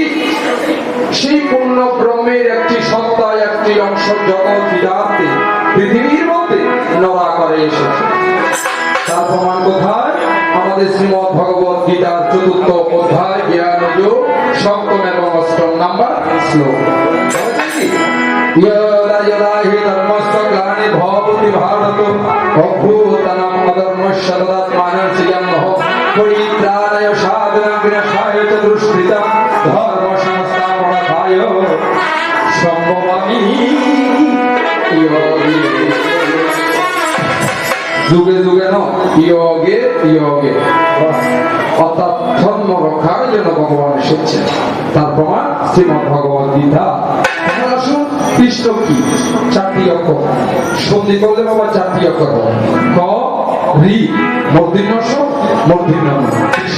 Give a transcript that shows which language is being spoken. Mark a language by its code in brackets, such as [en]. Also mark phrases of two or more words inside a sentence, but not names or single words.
[bn] সেই পূর্ণ ব্রহ্মের একটি সত্তা, একটি অংশ জগৎ বিরাতে পৃথিবীর মধ্যে নড়া করে এসেছে। তার প্রমাণ কোথায়? আমাদের শ্রীমদ্ ভগবত গীতার ৪র্থ অধ্যায় জ্ঞানযোগ ৭ম এবং ৮ম নাম্বার শ্লোক। [sa] यदा यदा हि धर्मस्य ग्लानिर्भवति भारत अभ्युत्थानम् अधर्मस्य तदात्मानं सृजन्तः परित्राणाय साधनाय विनाशाय च दुष्कृतं धर्मसंस्थापनार्थाय सम्भवामि योगे। [bn] যুগে যুগে যোগে যোগে অর্থাৎ ধর্ম রক্ষার জন্য ভগবান এসেছেন। তার প্রমাণ শ্রীমদ্ ভগবত গীতা। আসুন কৃষ্ণ কি? 4টি অক্ষর সন্ধি করলে বাবা 4টি অক্ষর ক রি মূর্ধন্য স মূর্ধন্য কৃষ্ণ।